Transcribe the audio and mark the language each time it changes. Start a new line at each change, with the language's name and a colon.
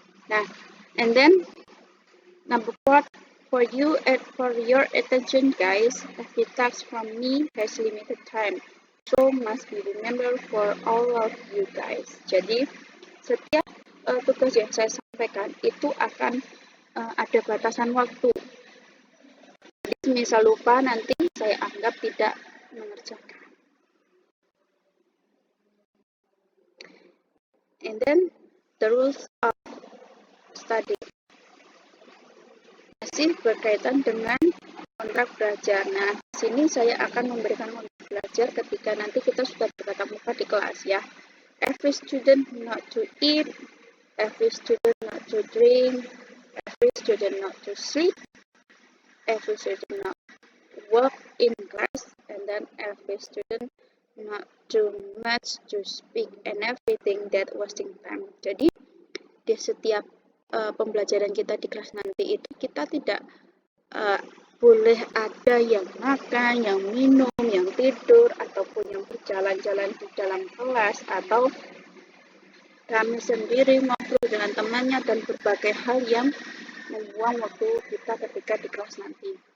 English: Nah, and then number 4, for your attention guys, every task from me has limited time, so must be remembered for all of you guys.
Indonesian: Jadi setiap tugas yang saya sampaikan itu akan ada batasan waktu. Jadi misal lupa, nanti saya anggap tidak mengerjakan.
English: And then the rules of study
Indonesian: masih berkaitan dengan kontrak belajar. Nah, di sini saya akan memberikan kontrak belajar ketika nanti kita sudah bertatap muka di kelas, ya.
English: Every student not to eat, every student not to drink, every student not to sleep, every student not to work in class, and then every student not too much to speak, and everything that wasting time.
Indonesian: Jadi di setiap pembelajaran kita di kelas nanti itu kita tidak boleh ada yang makan, yang minum, yang tidur, ataupun yang berjalan-jalan di dalam kelas, atau kami sendiri ngobrol dengan temannya dan berbagai hal yang membuang waktu kita ketika di kelas nanti.